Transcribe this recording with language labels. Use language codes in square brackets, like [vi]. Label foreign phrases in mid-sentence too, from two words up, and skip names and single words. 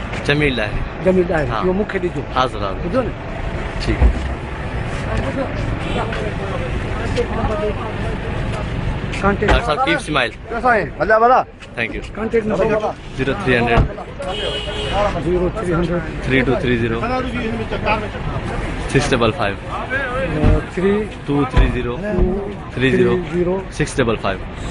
[ur] जमील लाहिरी। जमील लाहिरी। हाँ। [sd] इहो मूंखे ॾिजो। [ur] حاضر حاضر. [sd] ॿुधो न? [ur] ٹھیک ہے. [en] कॉन्टेक्ट Doctor Sahab keep smile. [ur] کیسا ہے? [sd] भला भला। [en] Thank you. contact number 0300 0300 3230 655 3230 30 655